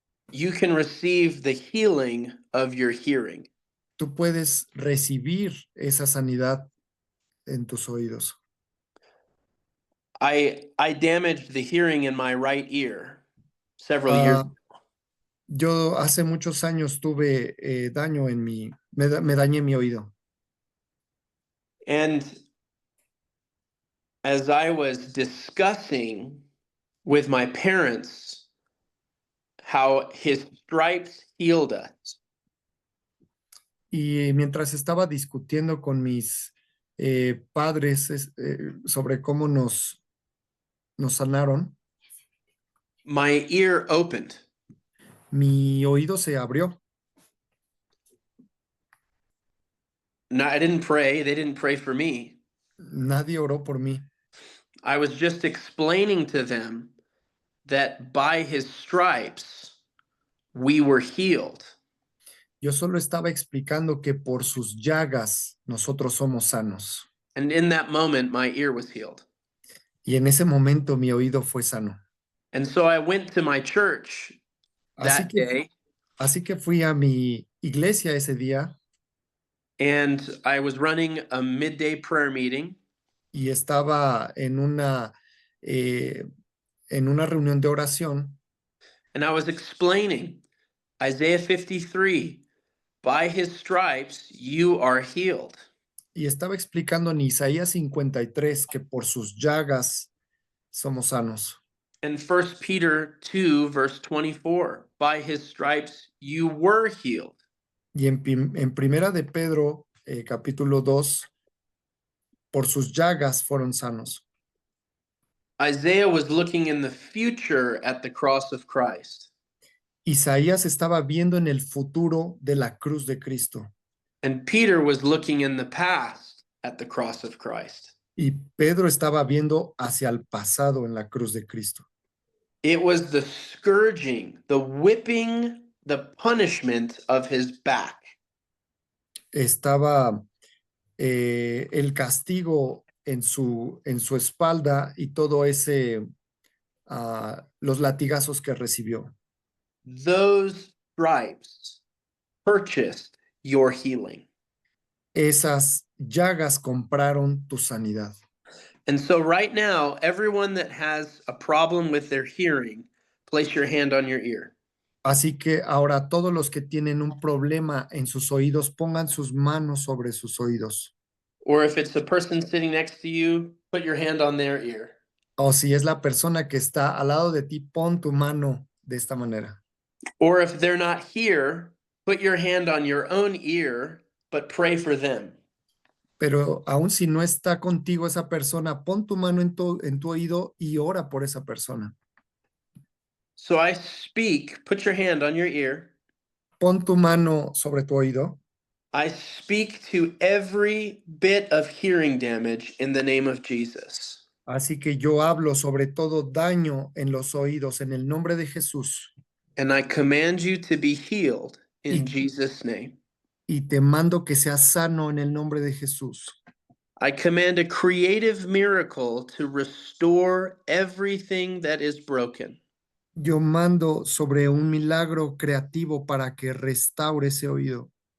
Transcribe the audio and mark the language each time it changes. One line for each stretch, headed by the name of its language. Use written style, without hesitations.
English: you can receive the healing of your hearing.
Spanish: tú puedes recibir esa sanidad en tus oídos.
English: I damaged the hearing in my right ear several years ago.
Spanish: Yo hace muchos años tuve daño en me dañé mi oído.
English: And as I was discussing with my parents how his stripes healed us,
Spanish: Y mientras estaba discutiendo con mis padres sobre cómo nos sanaron,
English: my ear opened.
Spanish: mi oído se abrió.
English: No, I didn't pray. They didn't pray for me.
Spanish: Nadie oró por mí.
English: I was just explaining to them that by his stripes, we were healed.
Spanish: Yo solo estaba explicando que por sus llagas nosotros somos sanos.
English: And in that moment, my ear was healed.
Spanish: Y en ese momento mi oído fue sano.
English: And so I went to my church that day,
Spanish: Así que fui a mi iglesia ese día
English: and I was running a midday prayer meeting.
Spanish: y estaba en una reunión de oración.
English: And I was explaining Isaiah 53, by his stripes, you are healed.
Spanish: Y estaba explicando en Isaías 53 que por sus llagas somos sanos.
English: And 1 Peter 2, verse 24, by his stripes, you were healed.
Spanish: Y en Primera de Pedro, capítulo 2, por sus llagas fueron sanos.
English: Isaiah was looking in the future at the cross of Christ.
Spanish: Isaías estaba viendo en el futuro de la cruz de Cristo
English: And Peter was looking in the past at the cross of Christ.
Spanish: y Pedro estaba viendo hacia el pasado en la cruz de Cristo.
English: It was the scourging, the whipping, the punishment of his back.
Spanish: Estaba el castigo en su espalda y todo ese, los latigazos que recibió.
English: Those stripes purchased your healing.
Spanish: Esas llagas compraron tu sanidad.
English: And so right now, everyone that has a problem with their hearing, place your hand on your ear.
Spanish: Así que ahora todos los que tienen un problema en sus oídos, pongan sus manos sobre sus oídos.
English: Or if it's a person sitting next to you, put your hand on their ear.
Spanish: O si es la persona que está al lado de ti, pon tu mano de esta manera.
English: Or if they're not here, put your hand on your own ear, but pray for them.
Spanish: Pero aún si no está contigo esa persona, pon tu mano en tu oído y ora por esa persona.
English: So I speak, put your hand on your ear.
Spanish: Pon tu mano sobre tu oído.
English: I speak to every bit of hearing damage in the name of Jesus.
Spanish: Así que yo hablo sobre todo daño en los oídos en el nombre de Jesús
English: And I command you to be healed in
Spanish: Y-
English: Jesus' name.
Spanish: y te mando que seas sano en el nombre de Jesús.
English: I command a creative miracle to restore everything that is broken.
Spanish: Yo mando sobre un milagro creativo para que restaure ese oído.